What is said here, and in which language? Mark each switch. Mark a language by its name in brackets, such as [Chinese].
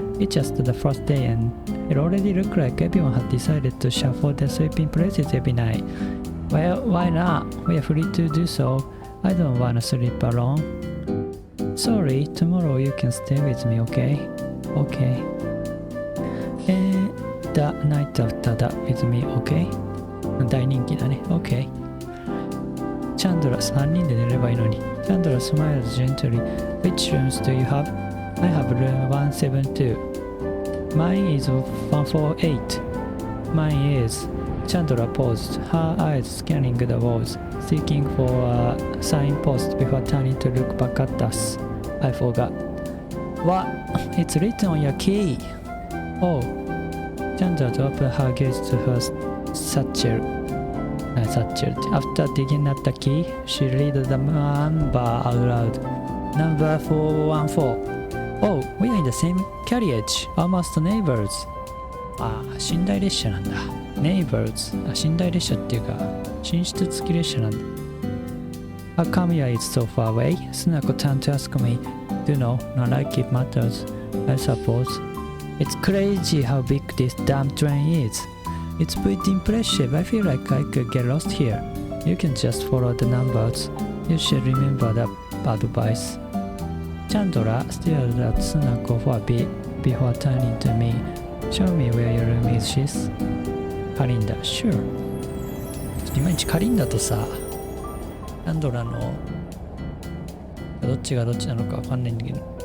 [English] It's just the first day and it already looked like everyone had decided to shuffle their sleeping places every night. Well, why not? We are free to do so. I don't want to sleep alone. Sorry, tomorrow you can stay with me, okay? Okay. The night after that with me, okay? [Japanese] 大人気だね。Okay. Chandra 3人で寝ればいいのに。 [English] Chandra smiled gently. Which rooms do you have? I have room 172. Mine is 148. Mine is. Chandra paused, her eyes scanning the walls, seeking for a signpost before turning to look back at us. I forgot. What? It's written on your key. Oh. Chandra dropped her gaze to her satchel. After digging at the key, she read the number out loud. Number 414. Oh, we are in the same carriage. Almost neighbors. [Japanese] 寝台列車なんだ。 [English] Neighbors. [Japanese] 寝台列車っていうか、寝室付き列車なんだ。 [English] How come here is so far away? Sunako turned to ask me. Do you know, not like it matters, I suppose. It's crazy how big this damn train is. It's pretty impressive. I feel like I could get lost here. You can just follow the numbers. You should remember that advice. Chandra stared at Sunako for a bit before turning to me. Show me where your room is, sis. カリンダ、sure. [Japanese] いまいちカリンダとさ、チャンドラのどっちがどっちなのかわかんないんだけど。